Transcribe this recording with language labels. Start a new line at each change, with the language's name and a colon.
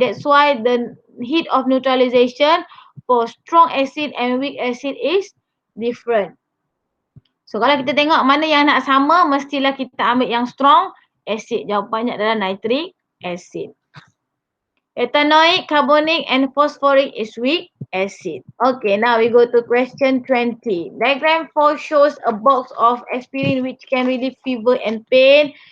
English: That's why the heat of neutralization for strong acid and weak acid is different.
Malay: So kalau kita tengok mana yang nak sama, mestilah kita ambil yang strong acid. Jawapannya adalah nitric acid.
English: Ethanoic, carbonic and phosphoric is weak acid. Okay, now we go to question 20. Diagram 4 shows a box of aspirin which can relieve fever and pain.